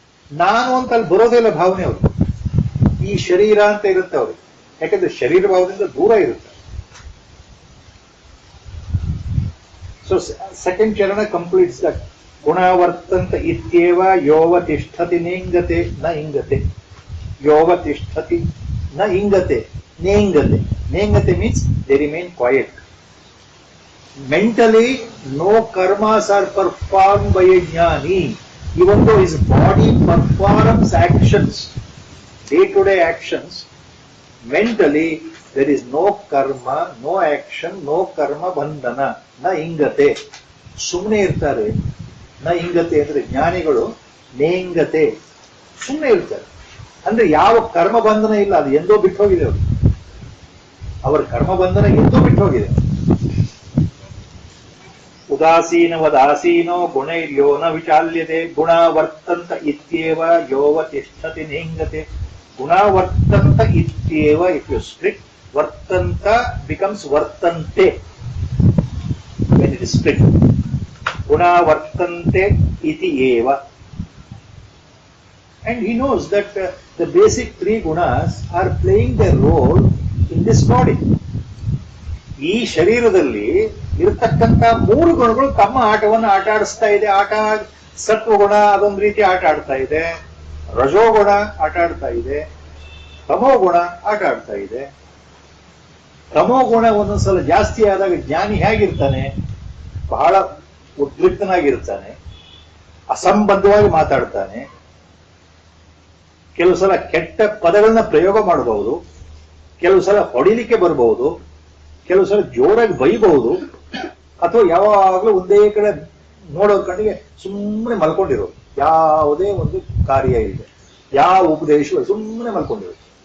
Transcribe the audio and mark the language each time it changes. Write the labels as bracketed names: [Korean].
[Kannada] ನಾನು ಅಂತ ಅಲ್ಲಿ ಬರೋದೇ ಇಲ್ಲ ಭಾವನೆ ಅವ್ರು. ಈ ಶರೀರ ಅಂತ ಇರುತ್ತೆ ಅವ್ರಿಗೆ, ಯಾಕಂದ್ರೆ ಶರೀರ ಭಾವದಿಂದ ದೂರ ಇರುತ್ತೆ. [English] So second ಚರಣ completes that. [Sanskrit] ಗುಣವರ್ತಂತ ಇತ್ಯೇವ ಯೋವ ತಿಷ್ಠತಿ ನೇಂಗತೆ ನ ಇಂಗತೆ. ಯೋವ ತಿಷ್ಠತಿ ನ ಇಂಗತೆ ನೇಂಗತೆ. [English] ನೇಂಗತೆ means they remain quiet. Mentally, no karmas are performed by a jnani. Even though his body performs actions, day-to-day actions, mentally there is no karma, no action, no karma bandhana. [Sanskrit] Na ingate. [Kannada] ಸುಮ್ಮನೆ ಇರ್ತಾರೆ. ನ ಇಂಗತೆ ಅಂದ್ರೆ ಜ್ಞಾನಿಗಳು ನೇಂಗತೆ, ಸುಮ್ಮನೆ ಇರ್ತಾರೆ. ಅಂದ್ರೆ ಯಾವ ಕರ್ಮ ಬಂಧನ ಇಲ್ಲ, ಅದು ಎಂದೋ ಬಿಟ್ಟು ಹೋಗಿದೆ ಅವರು. ಅವರ ಕರ್ಮ ಬಂಧನ ಎಂದೋ ಬಿಟ್ಟು ಹೋಗಿದೆ. [Sanskrit] ಉದಾಸೀನವದಾಸೀನೋ ಗುಣೈರ್ಯೋ ನ ವಿಚಾಲ್ಯತೆ. ಗುಣ ವರ್ತಂತ ಇತ್ಯೇವ ಯೋವ ತಿಷ್ಠತಿ ನೇಂಗತೆ. ಗುಣ ವರ್ತಂತ ಇತ್ಯೇವ. [English] If you split, ವರ್ತಂತ becomes ವರ್ತಂತೆ when it is split. [Sanskrit] ಗುಣ ವರ್ತಂತೆ ಇತಿ ಏವ. [English] And he knows that the basic three gunas are playing their role in this body. [Kannada] ಈ ಶರೀರದಲ್ಲಿ ಇರತಕ್ಕಂತ ಮೂರು ಗುಣಗಳು ತಮ್ಮ ಆಟವನ್ನು ಆಟ ಆಡಿಸ್ತಾ ಇದೆ. ಸತ್ವಗುಣ ಅದೊಂದು ರೀತಿ ಆಟ ಆಡ್ತಾ ಇದೆ, ರಜೋಗುಣ ಆಟ ಆಡ್ತಾ ಇದೆ, ತಮೋಗುಣ ಆಟ ಆಡ್ತಾ ಇದೆ. ತಮೋಗುಣ ಒಂದೊಂದ್ಸಲ ಜಾಸ್ತಿ ಆದಾಗ ಜ್ಞಾನಿ ಹೇಗಿರ್ತಾನೆ, ಬಹಳ ಉದ್ರಿಕ್ತನಾಗಿರ್ತಾನೆ, ಅಸಂಬದ್ಧವಾಗಿ ಮಾತಾಡ್ತಾನೆ, ಕೆಲವು ಸಲ ಕೆಟ್ಟ ಪದಗಳನ್ನ ಪ್ರಯೋಗ ಮಾಡಬಹುದು, ಕೆಲವು ಸಲ ಹೊಡಿಲಿಕ್ಕೆ ಬರಬಹುದು, ಕೆಲವು ಸಲ ಜೋರಾಗಿ ಬೈಬಹುದು, ಅಥವಾ ಯಾವಾಗಲೂ ಒಂದೇ ಕಡೆ ನೋಡೋ ಕಣ್ಣಿಗೆ ಸುಮ್ಮನೆ ಮಲ್ಕೊಂಡಿರೋದು, ಯಾವುದೇ ಒಂದು ಕಾರ್ಯ ಇದೆ, ಯಾವ ಉಪದೇಶ ಸುಮ್ಮನೆ ಮಲ್ಕೊಂಡಿರೋದು.